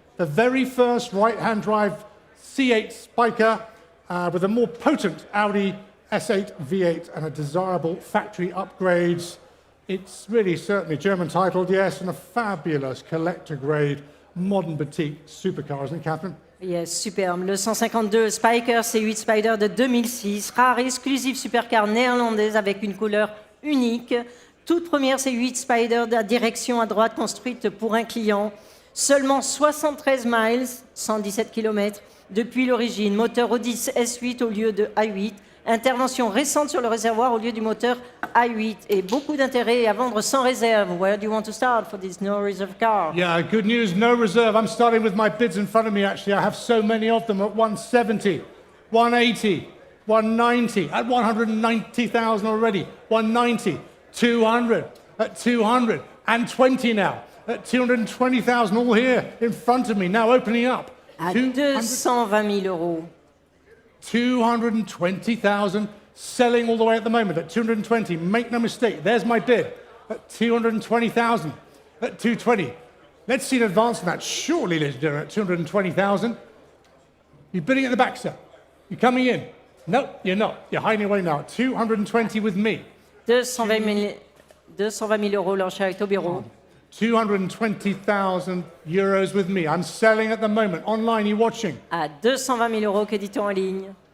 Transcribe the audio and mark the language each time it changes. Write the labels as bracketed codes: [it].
[en] The very first right-hand drive C8 Spyker with a more potent Audi S8 V8 and a desirable factory upgrades. It's really certainly German titled, yes, and a fabulous collector grade modern boutique supercar, isn't it, Catherine? [fr] Yes, superbe. Le 152 Spyker C8 Spider de 2006, rare exclusive supercar néerlandaise avec une couleur unique. Toute première C8 Spider de direction à droite construite pour un client. Seulement 73 miles, 117 km depuis l'origine. Moteur Audi S8 au lieu de A8. Intervention récente sur le réservoir au lieu du moteur A8 et beaucoup d'intérêt à vendre sans réserve. [en] Where do you want to start for this no reserve car? Yeah, good news, no reserve. I'm starting with my bids in front of me, actually. I have so many of them at 170, 180, 190, at 190,000 already, 190, 200, at 220 now, at 220,000 all here in front of me, now opening up. [fr] À 220 000 euros. [en] 220,000, selling all the way at the moment at 220. Make no mistake, there's my bid at 220,000, at 220. Let's see an advance on that, surely, ladies and gentlemen, at 220,000. You're bidding at the back, sir. You're coming in. No, you're not. You're hiding away now. 220 with me. [fr] 220 000 euros l'enchère est au bureau. [en] 220,000 euros with me. I'm selling at the moment. Online, you're watching. [fr] À 220 000 euros, créditons en ligne.